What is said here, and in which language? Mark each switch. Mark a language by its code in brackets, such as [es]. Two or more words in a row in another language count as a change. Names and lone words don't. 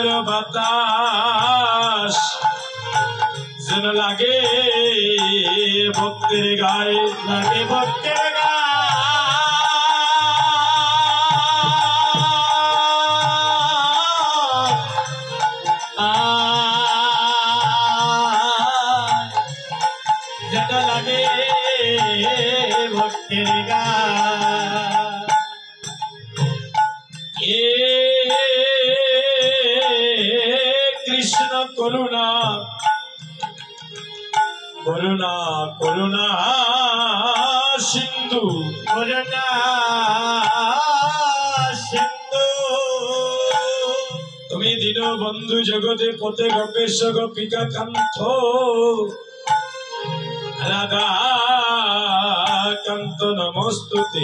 [bn] বাতাস জন লাগে ভক্তের গায়ে লাগে ভক্তের জন লাগে ভক্তের [sa] कृष्ण কৃষ্ণ করুণা করুণা করুণা সিন্ধু করুণা সিন্ধু তুমি দীন বন্ধু জগতে পথে গোপেশ গোপিকা কান্ত রাধা কান্ত নমস্তুতে